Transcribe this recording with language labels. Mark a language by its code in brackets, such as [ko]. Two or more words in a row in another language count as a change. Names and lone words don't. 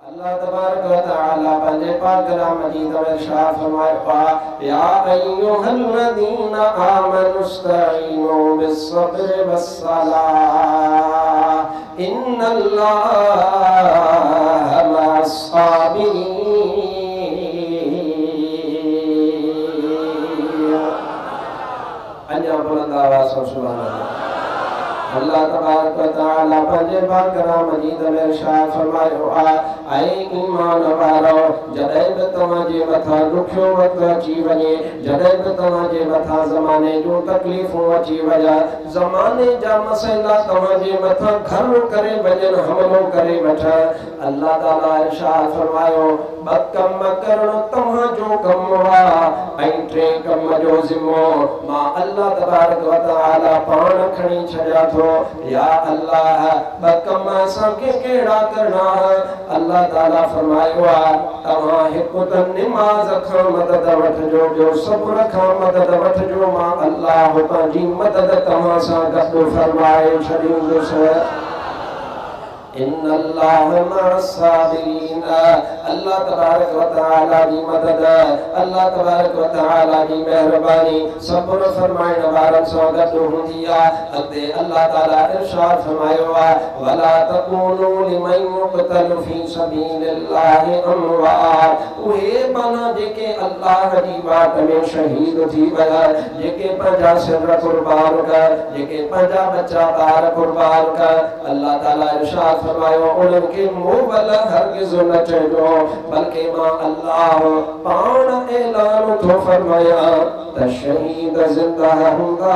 [sd] अल्लाह तबारक व तआला पंहिंजे पाक कलाम मजीद में इरशाद फरमाया [ar] يا أيها الذين آمنوا استعينوا بالصبر والصلاة إن الله مع الصابرين. [sd] अञा बुलंद आवाज़ से [ar] سبحان الله. [sd] अल्लाह तबारक व तआला पंहिंजे पाक कलाम मजीद में इरशाद फरमायो ऐ ईमान वारो जॾहिं बि तव्हांजे मथां ॾुखियो वक़्तु अची वञे, जॾहिं बि तव्हांजे मथां ज़माने जूं तकलीफ़ूं अची वञनि, ज़माने जा मसइला तव्हांजे मथां घर करे वञनि, हमलो करे वठनि, अल्लाह ताला इरशाद फरमायो ॿ कम करणु तव्हांजो कमु आहे ऐं टे कम जो ज़िम्मो मां अल्लाह तबारक व तआला पाण खणी छॾियां थो। या अल्लाह ॿ कम असांखे कहिड़ा करणा? अल्लाह ताला फरमायो आहे तव्हां हिकु त निमाज़ खां मदद वठिजो, ॿियो सब्र खां मदद वठिजो, मां अल्लाह पंहिंजी मदद तव्हां सां गॾु फरमाए छॾींदुसि। [ar] إن الله مع الصابرين. [sd] अल्लाह तबारक व तआला जी मदद, अल्लाह तबारक व तआला जी मेहरबानी सब्र फरमाइण वारनि सां गॾु हूंदी आहे। अॻिते अल्लाह ताला इरशाद फरमायो आहे [ar] ولا تقولوا لمن يقتل في سبيل الله أموات. [sd] उहे माना जेके अल्लाह जी वाट में शहीद थी विया, जेके पंहिंजा सिर कुर्बान कर, जेके पंहिंजा बच्चा ॿार कुर्बान कर, अल्लाह ताला इरशाद फरमायो उन्हनि खे मोबल हरगिज़ न चइजो, बल्कि मां अल्लाह पाण ऐलान थो फरमाया त शहीद ज़िंदा हूंदा।